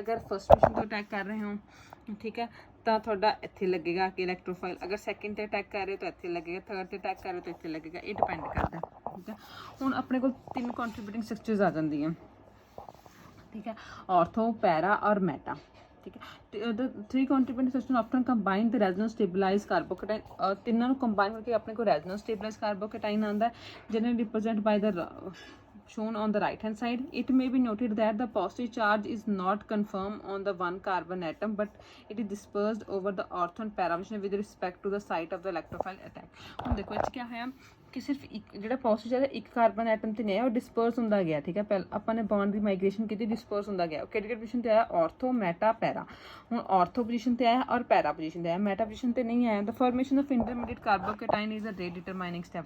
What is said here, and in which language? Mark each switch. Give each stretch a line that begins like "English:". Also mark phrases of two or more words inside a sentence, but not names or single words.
Punjabi: ਅਗਰ
English: first position
Punjabi: ਤੋਂ ਅਟੈਕ ਕਰ ਰਹੇ ਹੋ, ਠੀਕ ਹੈ, ਤਾਂ ਤੁਹਾਡਾ ਇੱਥੇ ਲੱਗੇਗਾ ਕਿ ਇਲੈਕਟ੍ਰੋਫਾਈਲ। ਅਗਰ ਸੈਕਿੰਡ ਤੇ ਅਟੈਕ ਕਰ ਰਹੇ ਹੋ ਤਾਂ ਇੱਥੇ ਲੱਗੇਗਾ, ਥਰਡ ਤੇ ਅਟੈਕ ਕਰ ਰਹੇ ਹੋ ਤਾਂ ਇੱਥੇ ਲੱਗੇਗਾ, ਇਹ ਡਿਪੈਂਡ ਕਰਦਾ, ਠੀਕ ਹੈ। ਹੁਣ ਆਪਣੇ ਕੋਲ 3
English: contributing structures
Punjabi: ਆ ਜਾਂਦੀਆਂ, ਠੀਕ ਹੈ,
English: ortho, para
Punjabi: ਔਰ ਮੈਟਾ, ਠੀਕ ਹੈ।
English: The 3 contributing systems often combine the resonance stabilized carbocation।
Punjabi: ਤਿੰਨਾਂ ਨੂੰ ਕੰਬਾਈਨ ਕਰਕੇ ਆਪਣੇ ਕੋਲ
English: resonance stabilized carbocation ਆਉਂਦਾ, generally represented by the shown on the right hand side. It may be noted that the positive charge is not confirmed on the 1 carbon atom, but it is dispersed over the ortho and para position with respect to the site of the electrophile attack।
Punjabi: ਹੁਣ ਦੇਖੋ ਇਹ 'ਚ ਕਿਆ ਹੋਇਆ ਕਿ ਸਿਰਫ ਇੱਕ ਜਿਹੜਾ
English: positive charge
Punjabi: ਇੱਕ
English: carbon atom
Punjabi: ਤੇ ਨਹੀਂ ਆਇਆ, ਉਹ ਡਿਸਪਰਸ ਹੁੰਦਾ ਗਿਆ, ਠੀਕ ਹੈ। ਪਹਿਲਾਂ ਆਪਾਂ ਨੇ ਬੌਂਡ ਦੀ ਮਾਈਗ੍ਰੇਸ਼ਨ ਕੀਤੀ, ਡਿਸਪਰਸ ਹੁੰਦਾ ਗਿਆ। ਕਿਹੜੀ ਪੋਜੀਸ਼ਨ ਤੇ ਆਇਆ,
English: ortho, meta, para.
Punjabi: ਹੁਣ
English: ortho position
Punjabi: ਤੇ ਆਇਆ ਔਰ
English: para position
Punjabi: ਤੇ ਆਇਆ,
English: meta position
Punjabi: ਤੇ ਨਹੀਂ ਆਇਆ।
English: The formation of intermediate carbocation is a rate determining step.